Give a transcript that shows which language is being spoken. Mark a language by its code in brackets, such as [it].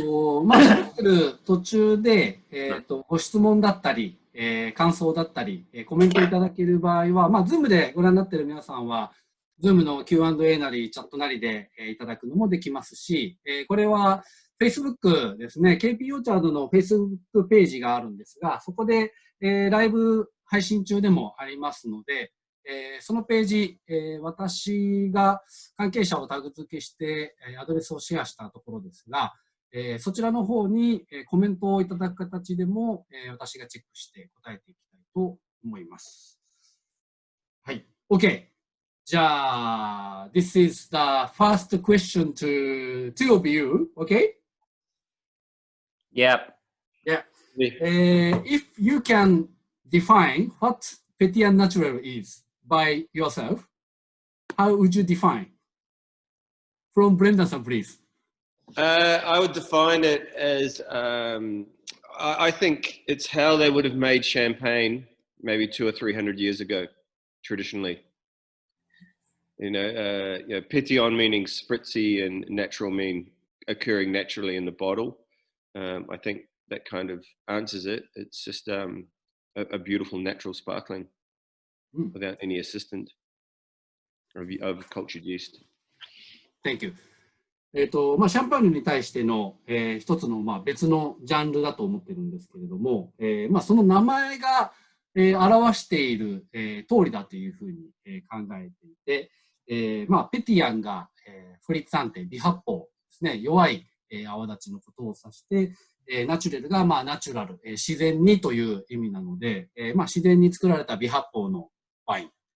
[ja] 喋ってる途中で、ご質問だったり、感想だったり、コメントいただける場合は、Zoom でご覧になっている皆さんは、Zoom の Q&A なり、チャットなりでいただくのもできますし、これは Facebook ですね、kp オーチャードの Facebook ページがあるんですが、そこで、ライブ配信中でもありますので、そのページ、私が関係者をタグ付けしてアドレスをシェアしたところですが、そちらの方にコメントをいただく形でも、私がチェックして答えていきたいと思います。はい。OK。 [en] じゃあ、This is the first question to two of you. OK? Yep. Yeah. If you can define what Petillant Naturel is by yourself, how would you define? From Brendan-san, please. I would define it as I think it's how they would have made champagne maybe 200 or 300 years ago, traditionally. Petillant meaning spritzy and natural mean occurring naturally in the bottle. I think that kind of answers it. It's just a beautiful natural sparkling without any assistant of cultured yeast. Thank you. [ja] シャンパーニュに対しての、一つの、別のジャンルだと思ってるんですけれども、その名前が、表している、通りだというふうに、考えていて、ペティアンが、フリッツァンテ、微発泡ですね、弱い、泡立ちのことを指して、ナチュレルが、ナチュラル、自然にという意味なので、自然に作られた微発泡のワイン。